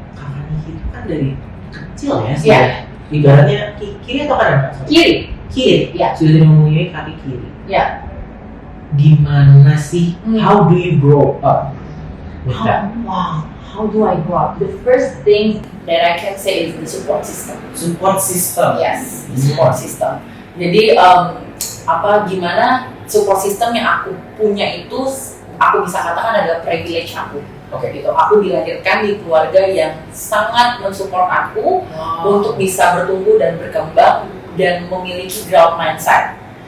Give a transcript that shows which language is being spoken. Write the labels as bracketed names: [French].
[Indonesian] Kakak Niki itu kan dari kecil ya, Iya. ibaratnya kiri atau kanan Kak? Sorry. Kiri. Ya. Sudah tidak mempunyai kaki kiri. Ya. Gimana sih? [English] How do you grow up with that? How do I grow up? The first thing that I can say is the support system. Support system. Yes, the support system. [Indonesian] Jadi gimana support system yang aku punya itu aku bisa katakan adalah privilege aku. Oke. Gitu. Aku dilahirkan di keluarga yang sangat mensupport aku untuk bisa bertumbuh dan berkembang dan memiliki growth mindset.